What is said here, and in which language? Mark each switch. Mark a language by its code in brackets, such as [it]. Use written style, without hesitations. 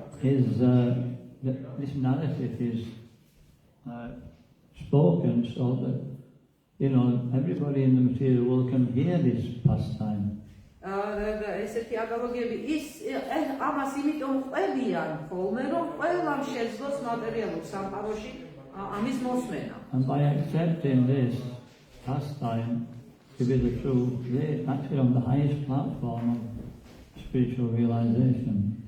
[en] is, this narrative is spoken so that, everybody in the material world can hear this pastime. [ka] ესეთი აპოლოგიები ამას იმიტომ ყვებიან ხოლმე, რომ ყველამ შეძლოს მატერიალურ სამყაროში ამის მოსმენა. [en] And by accepting this pastime to be the truth, they're actually on the highest platform of spiritual realization.